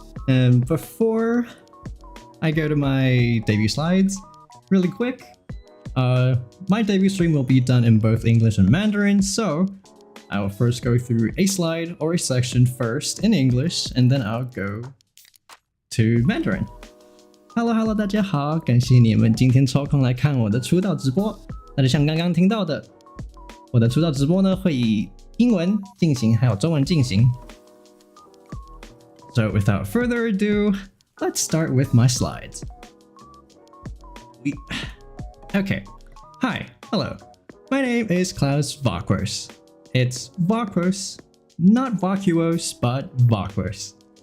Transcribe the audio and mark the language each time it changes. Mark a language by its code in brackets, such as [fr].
[en] And before I go to my debut slides, really quick, my debut stream will be done in both English and Mandarin, so I will first go through a slide or a section first in English, and then I'll go to Mandarin. [zh] Hello， 大家好，感谢你们今天抽空来看我的出道直播。那就像刚刚听到的，我的出道直播呢会以英文进行，还有中文进行。 [en] So without further ado, let's start with my slides. Okay, hi, hello. My name is Klaus Vtuber. It's Vtuber, not vacuous, but Vtuber.